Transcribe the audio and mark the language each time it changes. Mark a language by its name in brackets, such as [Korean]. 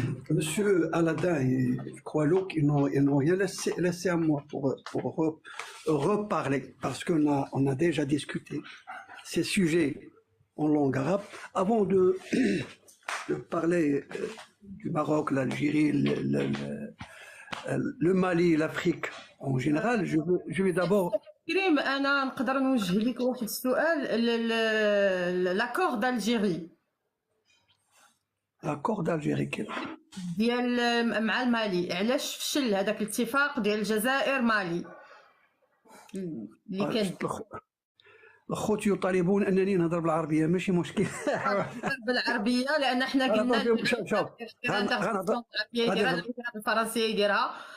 [French] Monsieur Aladin et Croix-Loup, ils n'ont rien laissé à moi pour reparler, parce qu'on a déjà discuté ces sujets en langue arabe. Avant de parler du Maroc, l'Algérie, le Mali, l'Afrique en général, je vais d'abord... [Arabic] كريم انا نقدر نوجه لك واحد السؤال. [French] لاكور d'Algérie. لاكور d'Algérie [Arabic] ديال مع المالي، علاش فشل هذاك الاتفاق ديال الجزائر مالي اللي كان؟ الخوت يطالبون انني نهضر بالعربيه، ماشي مشكل. بالعربيه لان احنا قلنا الفرنسيه يديرها.